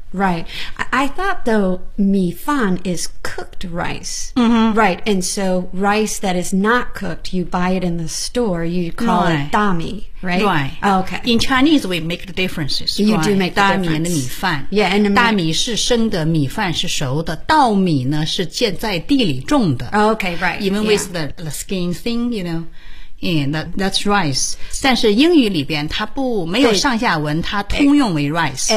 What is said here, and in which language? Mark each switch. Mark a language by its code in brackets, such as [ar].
[en] Right I thought though 米饭 is cooked rice、Right and so rice that is not cooked you buy it in the store you call it 大米Right. Oh, okay. In Chinese, we make the differences. You do make the difference. [zh] 大米的米饭 [en] Yeah, and [zh] 大米是生的，米饭是熟的。稻米呢是建在地里种的。 [en] Oh, okay, right. Even with the skin thing, you know, that's rice. [zh] 但是英语里边它不没有上下文，它通用为 rice.